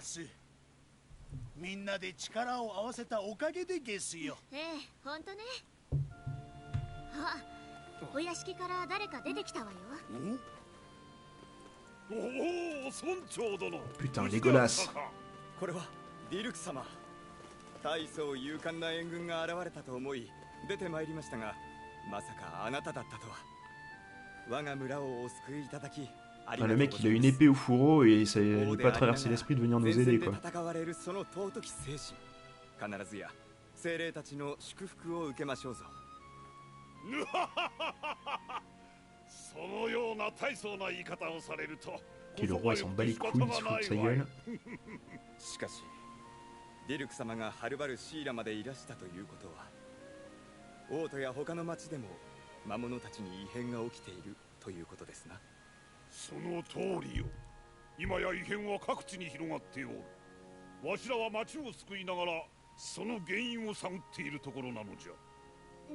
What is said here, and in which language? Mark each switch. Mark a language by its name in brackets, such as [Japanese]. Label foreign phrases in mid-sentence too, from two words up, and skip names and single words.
[French] Putain, Legolas. [Japanese] 大層勇敢な援軍が現れたと思い出てまいりましたがまさかあなただったとは [French] Ah, le mec il a une épée au fourreau et ça lui pas traversé l'esprit de venir nous aider quoi. [Japanese] そのような大層な言い方をされると [French] Et le roi s'en bat les couilles, il se fout de sa gueule. [Japanese] しかしディルク様がはるばるシーラまでいらしたということは王都や他の町でも魔物たちに異変が起きているということですな。その通りよ。今や異変は各地に広がっておる。わしらは町を救いながらその原因を探っているところなのじゃ。